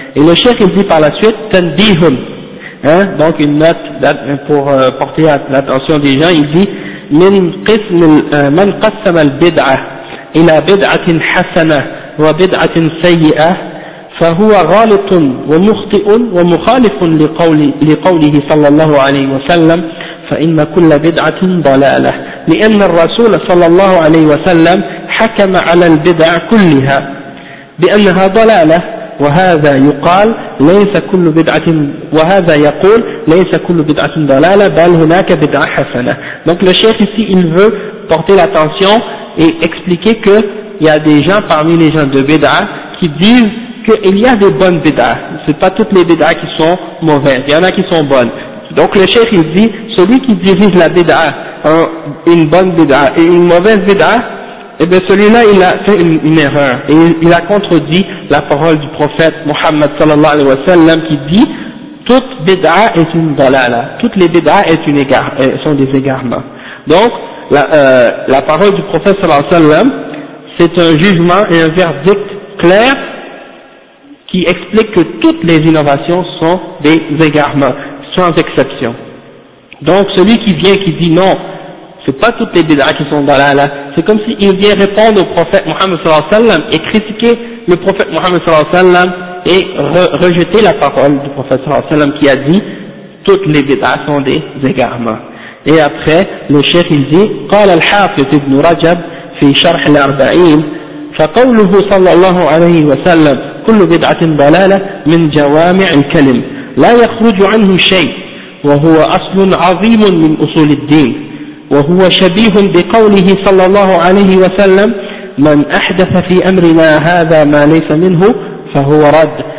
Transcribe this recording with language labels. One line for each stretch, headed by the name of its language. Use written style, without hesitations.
French: Et le cheikh, il dit par la suite, Tandihum. Hein? Donc, une note pour porter l'attention des gens. Il dit,
Arabic: Man qassam al-bid'a ila bid'atin hasana wa bid'atin sayyi'a, fahuwa ghalitun wa mukhti'un wa mukhalifun liqawlihi sallallahu alayhi wa sallam, فإن كل بدعة ضلالة لأن الرسول صلى الله عليه وسلم حكم على البدع كلها بأنها ضلالة وهذا يقول ليس كل بدعة ضلالة بل هناك بدعة حسنة.
French: Donc le cheikh ici, il veut porter l'attention et expliquer que il y a des gens parmi les gens de bid'a qui disent qu'il y a des bonnes bid'a. C'est pas toutes les bid'a qui sont mauvaises, il y en a qui sont bonnes. Donc le cheikh, il dit, celui qui dirige la bid'a, une bonne bid'a et une mauvaise bid'a, eh bien celui-là, il a fait une erreur. Et il a contredit la parole du prophète Muhammad sallallahu alayhi wa sallam qui dit, toute bid'a est une dalala. Toutes les bid'a sont des égarements. Donc, la parole du prophète sallallahu alayhi wa sallam, c'est un jugement et un verdict clair qui explique que toutes les innovations sont des égarements, sans exception. Donc celui qui vient qui dit non, c'est pas toutes les bid'a qui sont dans là, c'est comme s'il vient répondre au prophète Mohammed sallallahu alayhi wa sallam et critiquer le prophète Mohammed sallallahu alayhi wa sallam et rejeter la parole du prophète sallallahu alayhi wa sallam qui a dit toutes les bid'a sont des égarements. Et après le cheikh il dit
Arabic: قال الحافظ ابن رجب في شرح الأربعين فقوله صلى الله عليه وسلم كل بدعة ضلالة من جوامع الكلم لا يخرج عنه شيء وهو أصل عظيم من أصول الدين وهو شبيه بقوله صلى الله عليه وسلم من أحدث في أمرنا هذا ما ليس منه فهو رد